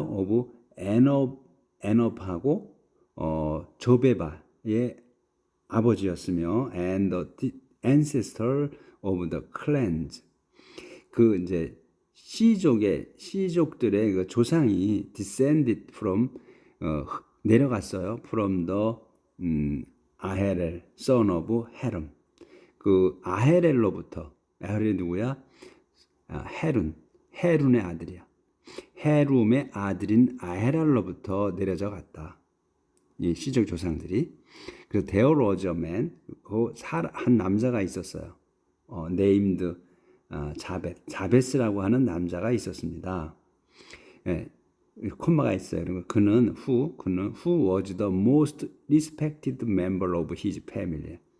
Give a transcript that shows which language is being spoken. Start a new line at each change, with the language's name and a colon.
English: of
Korean: 에녹하고 조베바의 아버지였으며,
English: and the ancestor of the clans,
Korean: 그 이제 시족들의 그 조상이
English: descended from
Korean: 내려갔어요.
English: from the 아헤렐, son of 헤름.
Korean: 그 아헤렐로부터, 아헤렐이 누구야? 헤룬의 아들이야. 헤룸의 아들인 아헤랄로부터 내려져 갔다. 이 시족 조상들이. 그래서
English: there was a man,
Korean: 한 남자가 있었어요.
English: named
Korean: 자베스라고 하는 남자가 있었습니다. 콤마가 있어요. 그는
English: who was the most respected member of his family.